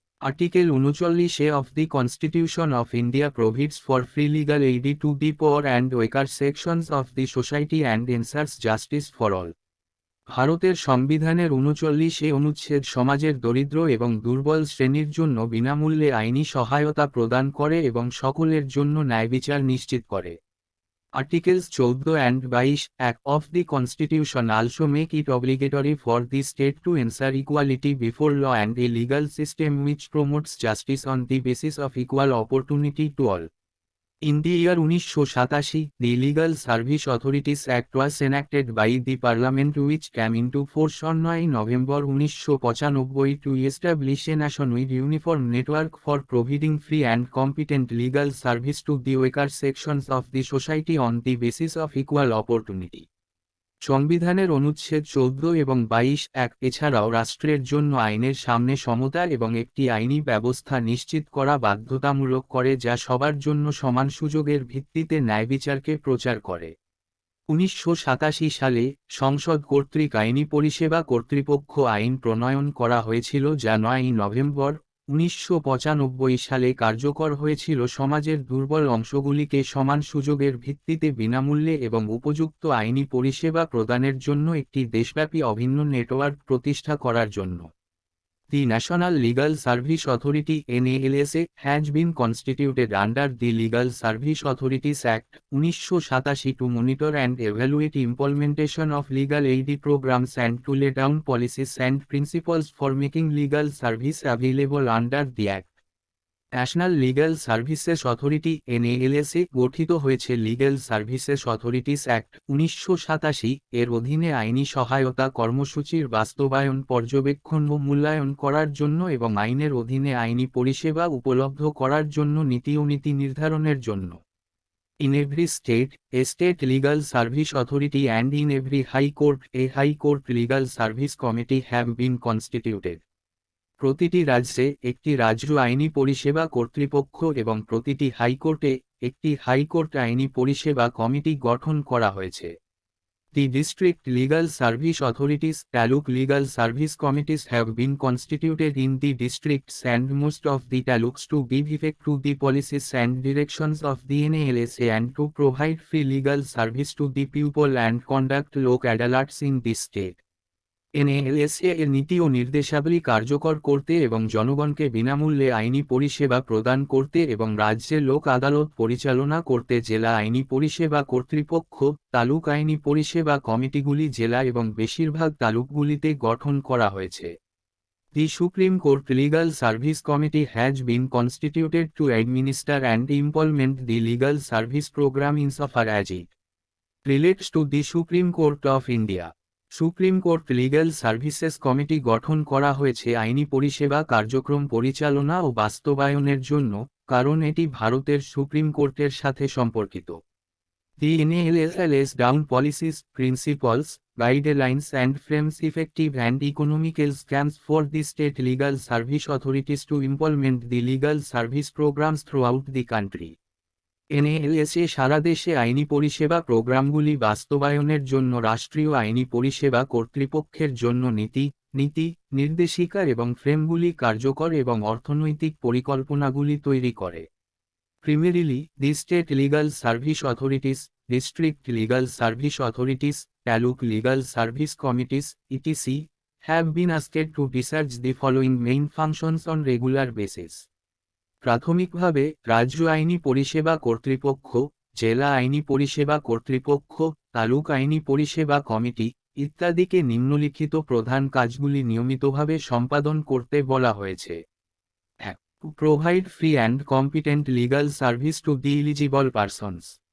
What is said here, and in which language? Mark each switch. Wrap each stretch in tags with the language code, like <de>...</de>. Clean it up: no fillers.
<en>Article 39 of the constitution of India provides for free legal aid to the poor and weaker sections of the society and ensures justice for all.</en> <bn>ভারতের সংবিধানের 39 অনুচ্ছেদ সমাজের দরিদ্র এবং দুর্বল শ্রেণীর জন্য বিনামূল্যে আইনি সহায়তা প্রদান করে এবং সকলের জন্য ন্যায়বিচার নিশ্চিত করে।</bn> <en>Articles 14 and 22 Act of the Constitution also make it obligatory for the state to ensure equality before law and a legal system which promotes justice on the basis of equal opportunity to all. In the year 1987, the Legal Service Authorities Act was enacted by the Parliament which came into force on 9 November 1995 to establish a nationwide uniform network for providing free and competent legal service to the weaker sections of the society on the basis of equal opportunity.</en> <bn>সংবিধানের অনুচ্ছেদ 14 এবং 22 এক এছাড়াও রাষ্ট্রের জন্য আইনের সামনে সমতা এবং একটি আইনি ব্যবস্থা নিশ্চিত করা বাধ্যতামূলক করে যা সবার জন্য সমান সুযোগের ভিত্তিতে ন্যায়বিচারকে প্রচার করে। 1987 সালে সংসদ কর্তৃক আইনি পরিষেবা কর্তৃপক্ষ আইন প্রণয়ন করা হয়েছিল যা 9 নভেম্বর 1995 সালে কার্যকর হয়েছিল সমাজের দুর্বল অংশগুলিকে সমান সুযোগের ভিত্তিতে বিনামূল্যে এবং উপযুক্ত আইনি পরিষেবা প্রদানের জন্য একটি দেশব্যাপী অভিন্ন নেটওয়ার্ক প্রতিষ্ঠা করার জন্য।</bn> <en>The National Legal Service Authority (NALSA) has been constituted under the Legal Service Authorities Act, 1987 to monitor and evaluate implementation of legal aid programs and to lay down policies and principles for making legal service available under the Act.</en> <bn>National legal services authority (NALSA) গঠিত হয়েছে legal services authorities act 1987 এর অধীনে আইনি সহায়তা কর্মসূচির বাস্তবায়ন পর্যবেক্ষণ ও মূল্যায়ন করার জন্য এবং আইনের অধীনে আইনি পরিষেবা উপলব্ধ করার জন্য নীতি ও নীতি নির্ধারণের জন্য।</bn> <en>In every state, a state legal service authority and in every high court, a high court legal service committee have been constituted.</en> <bn>প্রতিটি রাজ্যে একটি রাজ্য আইনি পরিষেবা কর্তৃপক্ষ এবং প্রতিটি হাইকোর্টে একটি হাইকোর্ট আইনি পরিষেবা কমিটি গঠন করা হয়েছে।</bn> <en>The district legal service authorities, taluk legal service committees have been constituted in the districts and most of the taluks to give effect to the policies and directions of the NALSA and to provide free legal service to the people and conduct Lok Adalats in the state.</en> <bn>NALSA এর নীতি ও নির্দেশাবলী কার্যকর করতে এবং জনগণকে বিনামূল্যে আইনি পরিষেবা প্রদান করতে এবং রাজ্যে লোক আদালত পরিচালনা করতে জেলা আইনি পরিষেবা কর্তৃপক্ষ, তালুক আইনি পরিষেবা কমিটিগুলি জেলা এবং বেশিরভাগ তালুকগুলিতে গঠন করা হয়েছে।</bn> <en>The Supreme Court Legal Service Committee has been constituted to administer and implement the legal service program insofar as it relates to the Supreme Court of India.</en> <bn>Supreme court legal services committee গঠন করা হয়েছে আইনি পরিষেবা কার্যক্রম পরিচালনা ও বাস্তবায়নের জন্য, কারণ এটি ভারতের সুপ্রিম কোর্টের সাথে সম্পর্কিত।</bn> <en>The NALSA lays down policies, principles, guidelines and frames effective and economical schemes for the state legal service authorities to implement the legal service programs throughout the country.</en> <bn>NALSA সারা দেশে আইনি পরিষেবা প্রোগ্রামগুলি বাস্তবায়নের জন্য রাষ্ট্রীয় আইনি পরিষেবা কর্তৃপক্ষের জন্য নীতি, নির্দেশিকা এবং ফ্রেমগুলি কার্যকর এবং অর্থনৈতিক পরিকল্পনাগুলি তৈরি করে।</bn> <en>Primarily, the state legal service authorities, district legal service authorities, taluk legal service committees, etc., have been asked to discharge the following main functions on regular basis.</en> <bn>প্রাথমিকভাবে রাজ্য আইনি পরিষেবা কর্তৃপক্ষ, জেলা আইনি পরিষেবা কর্তৃপক্ষ, তালুক আইনি পরিষেবা কমিটি, ইত্যাদিকে নিম্নলিখিত প্রধান কাজগুলি নিয়মিতভাবে সম্পাদন করতে বলা হয়েছে। 1.</bn> <en>Provide free and competent legal service to the eligible persons.</en>